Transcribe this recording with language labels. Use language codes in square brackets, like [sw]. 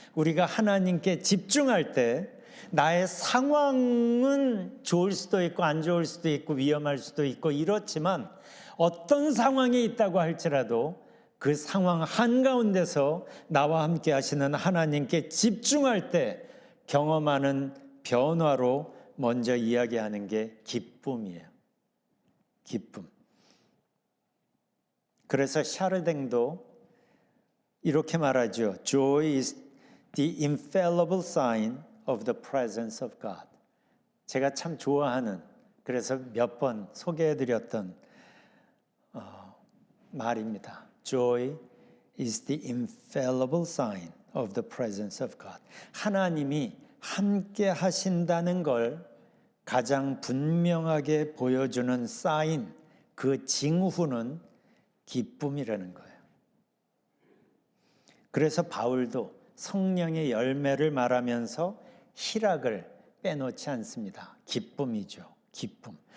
[ko] 우리가 하나님께 집중할 때 나의 상황은 좋을 수도 있고 안 좋을 수도 있고 위험할 수도 있고 이렇지만 어떤 상황이 있다고 할지라도 그 상황 한가운데서 나와 함께 하시는 하나님께 집중할 때 경험하는 변화로 먼저 이야기하는 게 기쁨이에요. 기쁨. 그래서 샤르댕도 이렇게 말하죠. [en] Joy is the infallible sign of the presence of God. [ko] 제가 참 좋아하는, 그래서 몇 번 소개해드렸던 말입니다. [en] Joy is the infallible sign of the presence of God. [ko] 하나님이 함께 하신다는 걸 가장 분명하게 보여주는 사인, 그 징후는 기쁨이라는 거예요. 그래서 바울도 성령의 열매를 말하면서 희락을 빼놓지 않습니다. 기쁨이죠. 기쁨.